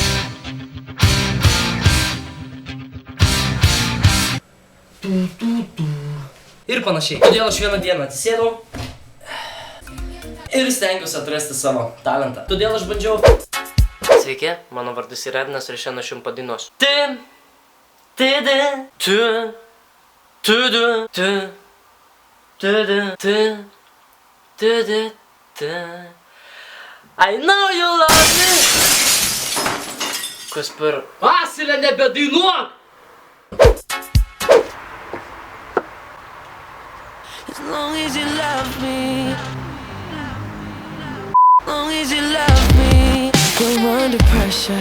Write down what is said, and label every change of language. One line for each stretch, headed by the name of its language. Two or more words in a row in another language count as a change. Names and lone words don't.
Lithuanian: Ir panašiai. Todėl aš vieną dieną atsisėdau ir stengiausi atrasti savo talentą. Todėl aš bandžiau... Sveiki, mano vardas yra Edvinas ir šiandien aš jums padainuosiu.
English: I know you love me.
Lithuanian: Kas per... Vasilė, nebedainuok!
English: As long as you love me, as long as you love me, we're under pressure.